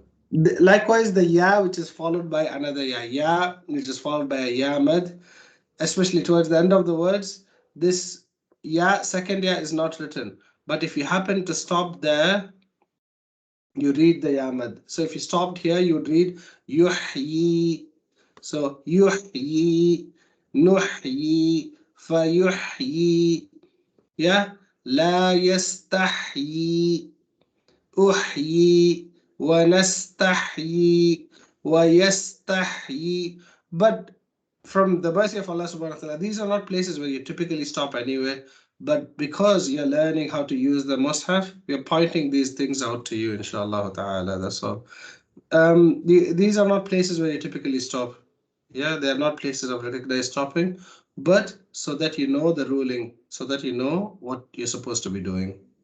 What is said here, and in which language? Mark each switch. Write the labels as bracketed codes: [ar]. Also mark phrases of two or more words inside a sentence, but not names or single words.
[en] Likewise, the ya which is followed by another ya which is followed by a ya mad, especially towards the end of the words, this ya, second ya is not written. But if you happen to stop there, you read the ya mad. So if you stopped here, you would read yuhyi. [ar] So يحيي، نحيي، فيحيي. Yeah, لا يستحيي، أحيي، ونستحيي، ويستحيي. [en] But from the mercy of Allah [ar] سبحانه وتعالى, [en] these are not places where you typically stop anyway. But because you're learning how to use the Mushaf, we're pointing these things out to you, [ar] إن شاء الله تعالى. [en] That's all. These are not places where you typically stop. Yeah, they are not places of recognized stopping, but so that you know the ruling, so that you know what you're supposed to be doing.